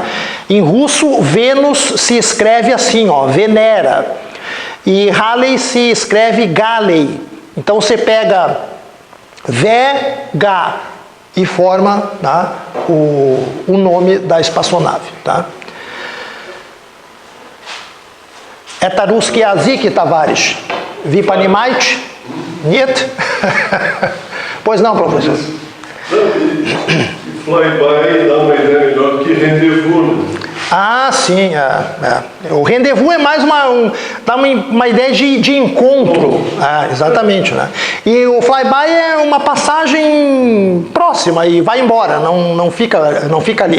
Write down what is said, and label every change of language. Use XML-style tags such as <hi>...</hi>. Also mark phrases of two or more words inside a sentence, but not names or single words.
<pt>Em russo, Vênus se escreve assim, ó, Venera, e Halley se escreve Galey. Então você pega Vega e forma, tá, o nome da espaçonave. Tá?</pt> <ru>Это русский язык, товарищ. Вы понимаете? Нет?</ru> <pt>Pois não, professor? Flyby dá uma ideia melhor que rendezvous. Ah, sim. O rendezvous é mais dá uma ideia de encontro. Exatamente, né? E o flyby é uma passagem próxima e vai embora, não fica ali.</pt>